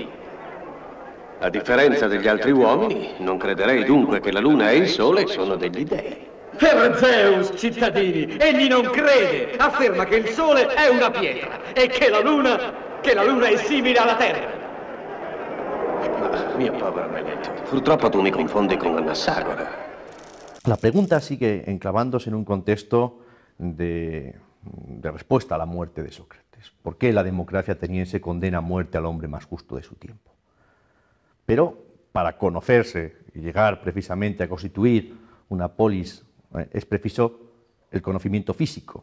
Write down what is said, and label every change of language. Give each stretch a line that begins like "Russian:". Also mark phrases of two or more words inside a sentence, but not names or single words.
Italian: A differenza degli altri uomini, non crederei dunque che la luna e il sole sono degli dei. Per Zeus, cittadini, egli non crede. Afferma che il sole è una pietra e che la luna è simile alla terra. Ma, mio povero Meleto, purtroppo tu mi confondi con Anassagora.
Spanish: La pregunta sigue enclavándose en un contexto de respuesta a la muerte de Sócrates. ¿Por qué la democracia ateniense condena a muerte al hombre más justo de su tiempo? Pero para conocerse y llegar precisamente a constituir una polis es preciso el conocimiento físico.